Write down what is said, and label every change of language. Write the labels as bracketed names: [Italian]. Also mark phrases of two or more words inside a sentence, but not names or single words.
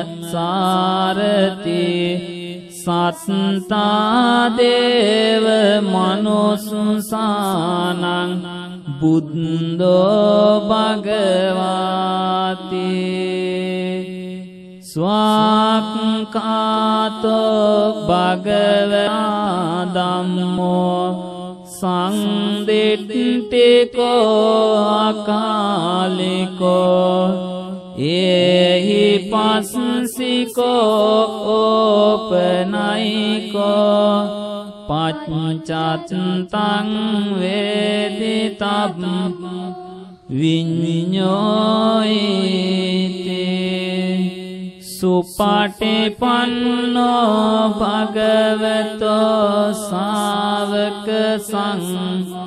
[Pali] සාරති සත්තා දේව මනුස්සානං බුද්ධෝ භගවාති ස්වාක්ඛාතෝ භගවතා ධම්මෝ සංදිට්ඨිකෝ අකාලිකෝ ඒහි පස්සිකෝ ඕපනයිකෝ පච්චත්තං වේදිතබ් විඤ්ඤෝයිති සුපටිපන්නෝ භගවතෝ ශාවක සංඝ